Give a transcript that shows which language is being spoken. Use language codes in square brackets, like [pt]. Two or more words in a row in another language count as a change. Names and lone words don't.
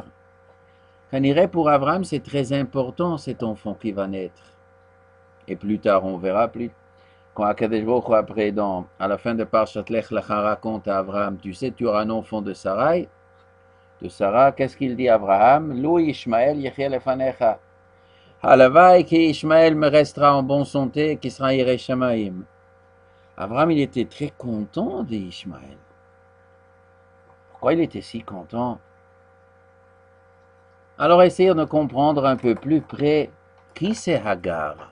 [fr] Quand irait pour Abraham, c'est très important cet enfant qui va naître. Et plus tard, on verra plus. Quand [he] הקדוש ברוך הוא, [fr] après, à la fin de Parshat Lech Lecha, raconte à Abraham, tu sais, tu auras un enfant de Sarai. De Sarah, qu'est-ce qu'il dit à Abraham? [he] לו ישמעאל יחיה לפניך. [fr] Halavai que Ishmael me restera en bonne santé, qui sera [he] ירא שמים. [fr] Abraham, il était très content d'Ishmael. Pourquoi il était si content? Alors essayons de comprendre un peu plus près qui c'est Hagar.